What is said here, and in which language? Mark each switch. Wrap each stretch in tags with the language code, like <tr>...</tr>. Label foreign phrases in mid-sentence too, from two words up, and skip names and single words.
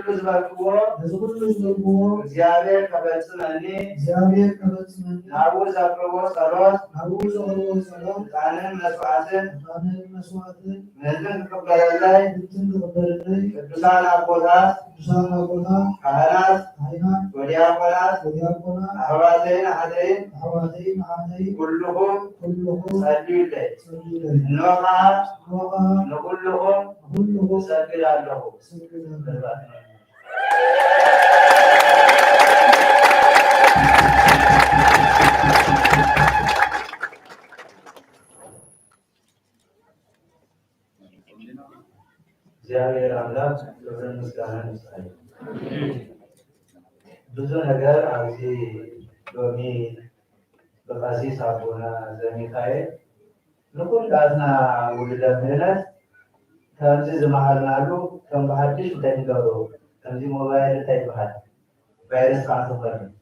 <ti>ዝበልክዎ እግዚአብሔር ከፈጽመኒ ናብኡ ዘቅርቦ ጸሎት ዕጣንን መስዋዕትን ምህረትን ክቅበለለይ ቅዱሳን አቦታት ካህናት ወዲያቆናት አሕዋተይን አሐተይን ኩልኩም ጸልዩለይ እነሆ</ti> <am>ንኩልኩም እሰግዳለሁ። እግዚአብሔር አምላክ ክብር ምስጋና ይስጣል።</am> <ti>ብዙ ነገር ኣብዚ ሎሚ በቀሲስ አቡነ ዘሚካኤል ንኩላትና ውልደ ምህረት ከምዚ ዝመሃርናሉ ከም ብሓድሽ እንታይ ንገብሩ ከምዚ ሞባይል እንታይ ይበሃል ቫይረስ ከዓ ትኾን</ti>